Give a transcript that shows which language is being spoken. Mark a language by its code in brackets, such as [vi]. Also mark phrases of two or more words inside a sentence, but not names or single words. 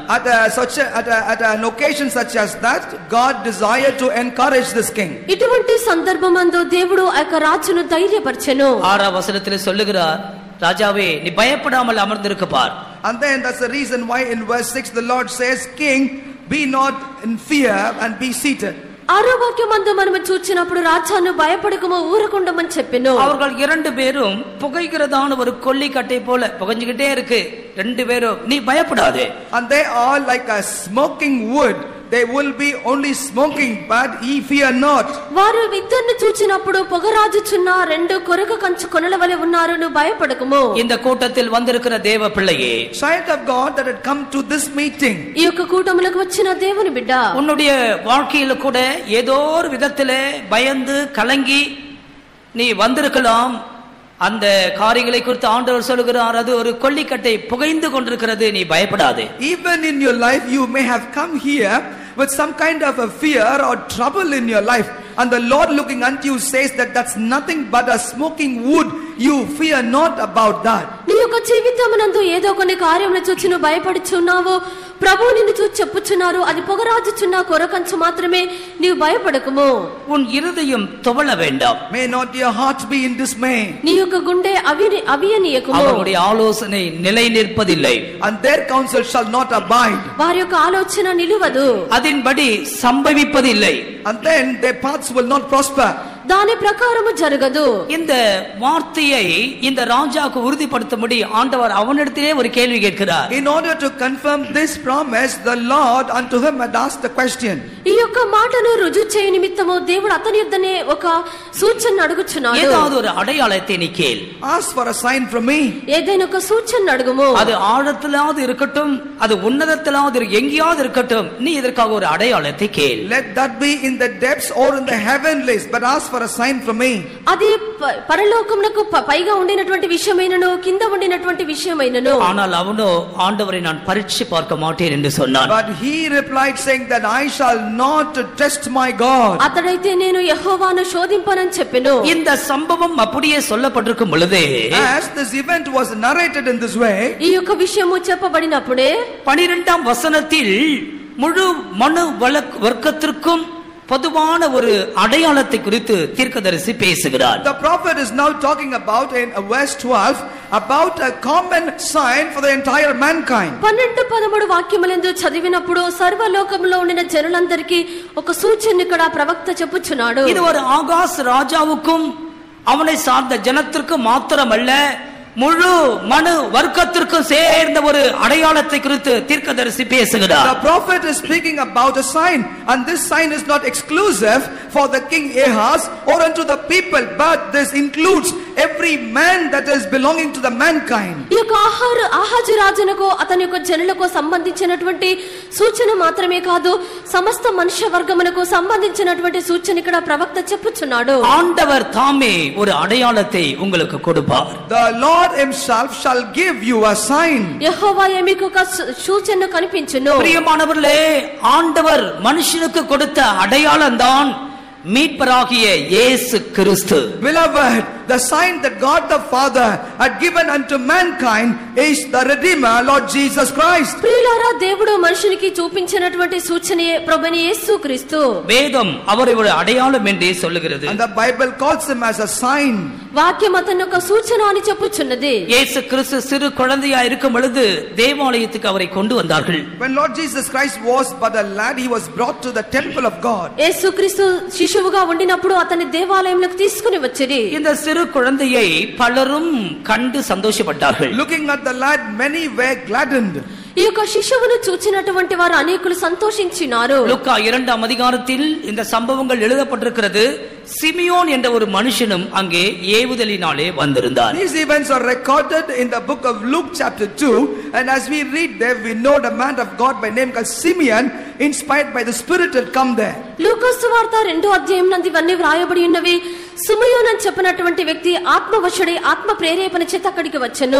[en] At an occasion such as that, God desired to encourage this king. [te] ఇటువంటి సందర్భమందు దేవుడు రాజును ధైర్యపరచెను. [ta] 6ஆம் வசனத்தில் சொல்லுகிறார், ராஜாவே நீ பயப்படாமல் அமர்ந்திருக்க பார். [en] And then that's the reason why in verse 6 the Lord says, King, be not in fear and be seated. [te] 6వ వాక్యమందు మనము చూచినప్పుడు రాజాను భయపడకము ఊరకుండమని చెప్పెను. [ta] அவர்கள் 2 பேரும் புகைகிறதான ஒரு கொல்லி கட்டை போல புகைஞ்சிக்கிட்டே இருக்கு. 2 பேரும் நீ பயப்படாதே. [en] And they are like a smoking wood. They will be only smoking, but ye fear not. [te] వారు ఇద్దరిని చూచినప్పుడు పొగరాజుచున్న 2 కొరక కంచు కొనల వలె ఉన్నారు, నువ్వు భయపడకము. [ta] இந்த கூட்டத்தில் வந்திருக்கிற தேவ பிள்ளையே, [en] Child of God that had come to this meeting, [te] ఈ యొక్క కూటములకు వచ్చిన దేవుని బిడ్డ, [ta] உன்னுடைய வாழ்க்கையில கூட ஏதோ ஒரு விதத்திலே பயந்து கலங்கி நீ வந்திருக்கலாம். அந்த காரியங்களை குறித்து ஆண்டவர் சொல்கிறார், அது ஒரு கொல்லிக்கட்டை புகைந்து கொண்டிருக்கிறது, நீ பயப்படாதே. [en] Even in your life you may have come here with some kind of a fear or trouble in your life, and the Lord looking unto you says that that's nothing but a smoking wood you fear not about that. [te] నీ యొక్క జీవితమునందు ఏదో కొన్ని కార్యములు చూచి నువ్వు భయపడుచున్నావు. ప్రభువు నిన్ను చూచి చెప్పుచున్నారు, అది పొగరాజుచున్న కొరకంచు మాత్రమే, నీవు భయపడకుము. [ta] உன் இருதயம் துவள வேண்டாம். [en] May not your heart be in dismay. [te] నీ యొక్క గుండె అవియనీయకుము. [ta] அவருடைய ஆலோசனை நிலை நிற்பதில்லை. [en] And their counsel shall not abide. [te] వారి యొక్క ఆలోచన నిలువదు. [ta] அதன்படி சம்பவிப்பதில்லை. [en] And then their paths will not prosper. [te] దాని ప్రకారము జరగదు. [ta] இந்த வார்த்தையை இந்த ராஜாவுக்கு உறுதிப்படுத்தும்படி ஆண்டவர் அவனிடத்திலே ஒரு கேள்வி கேட்கிறார். [en] In order to confirm this promise, the Lord unto him had asked the question. [te] ఈ యొక్క మాటను రుజువు చేయ నిమిత్తము దేవుడు అతని యొద్దనే ఒక సూచన అడుగుచున్నాడు. [ta] ஏதாவது ஒரு அடையாளத்தை நீ கேள். [en] Ask for a sign from me. [te] ఏదైనా ఒక సూచన అడుగుము. [ta] அது ஆழத்திலாவது இருக்கட்டும், அது உன்னதத்திலாவது எங்கேயாவது இருக்கட்டும், நீ இதற்காக ஒரு அடையாளத்தை கேள். [en] Let that be in the depths or in the heavenlies, but ask for a sign from me. [te] అది పరలోకమునకు పైగా ఉండినటువంటి విషయమైనను కింద ఉండినటువంటి విషయమైనను. [ta] ஆனால் அவனோ ஆண்டவரை நான் பரீட்சை பார்க்க மாட்டேன் என்று சொன்னான். [en] But he replied saying that I shall not test my God. [te] అతడైతే నేను యెహోవాను శోధింపనని చెప్పెను. [ta] இந்த சம்பவம் அப்படியே சொல்லப்பட்டிருக்கும் பொழுதே, [en] As this event was narrated in this way, [te] ఈ యొక్క విషయము చెప్పబడినప్పుడే [ta] 12ஆம் வசனத்தில் முழு மனு வர்க்கத்திற்கும் பொதுவான ஒரு அடையாளத்தை குறித்து தீர்க்கதரிசி பேசுகிறார். [en] the prophet is now talking about in verse 12 about a common sign for the entire mankind. [te] 12-13 వాక్యములందు చదివినప్పుడు సర్వలోకములో ఉండిన జనులందరికీ ఒక సూచన ఇక్కడ ప్రవక్త చెప్పుచున్నాడు. [ta] இது ஒரு ஆகாஸ் ராஜாவுக்கும் அவனை சார்ந்த ஜனத்திற்கும் மாத்திரமல்ல, முழு மனு வர்க்கத்திற்கும் சேர்ந்த ஒரு அடையாளத்தை குறித்து தீர்க்கதரிசி பேசுகிறார். [en] The prophet is speaking about a sign, and this sign is not exclusive for the king Ahaz or unto the people, but this includes every man that is belonging to the mankind. [te] ఈ యొక్క ఆహాజు రాజునకు అతని యొక్క జనులకు సంబంధించినటువంటి సూచన మాత్రమే కాదు, సమస్త మనుష్య వర్గమునకు సంబంధించినటువంటి సూచన ఇక్కడ ప్రవక్త చెప్పుచున్నాడు. [ta] ஆண்டவர் தாமே ஒரு அடையாளத்தை உங்களுக்கு கொடுப்பார். [en] The Lord himself shall give you a sign. [te] యెహోవాయే మీకు ఒక సూచన కనిపించును. [ta] பிரியமானவர்களே, ஆண்டவர் மனுஷனுக்கு கொடுத்த அடையாளம் தான் மீட்பராகிய இயேசு கிறிஸ்து. [en] Beloved, the sign that God the Father had given unto mankind is the Redeemer, Lord Jesus Christ. [te] ప్రియులారా, దేవుడు మనుషునికి చూపించినటువంటి సూచనే ప్రభువైన యేసుక్రీస్తు. [ta] வேதம் அவரை ஒரு அடையாளம் என்றே சொல்லுகிறது. [en] And the Bible calls him as a sign. [te] వాక్యం అతను ఒక సూచన అని చెప్పుచున్నది. [ta] இயேசு கிறிஸ்து சிறு குழந்தையா இருக்கும் பொழுது தேவாலயத்துக்கு அவரை கொண்டு வந்தார்கள். [en] When Lord Jesus Christ was but a lad, he was brought to the temple of God. [te] యేసుక్రీస్తు శిశువుగా ఉండినప్పుడు అతని దేవాలయంలోకి తీసుకుని వచ్చిరి. [ta] இந்த சிறு குழந்தையை பலரும் கண்டு சந்தோஷப்பட்டார்கள். [en] Looking at the lad, many were gladdened. [te] ఈ యొక్క శిశువును చూచినటువంటి వారు అనేకులు సంతోషించినారు. [ta] லூக்கா 2ஆம் அதிகாரத்தில் இந்த சம்பவங்கள் எழுதப்பட்டிருக்கிறது. சிமியோன் என்ற ஒரு மனுஷனும் அங்கே ஏவுதலினாலே வந்திருந்தார். [en] These events are recorded in the book of Luke chapter 2, and as we read there, we know the man of God by name called Simeon, inspired by the Spirit, had come there. [te] లూకా సువార్త 2వ అధ్యాయం నందు ఇవన్నీ వ్రాయబడి ఉన్నవి. సిమియోన్ అని చెప్పినటువంటి వ్యక్తి ఆత్మవశుడై ఆత్మ ప్రేరేపణ చేత అక్కడికి వచ్చెను.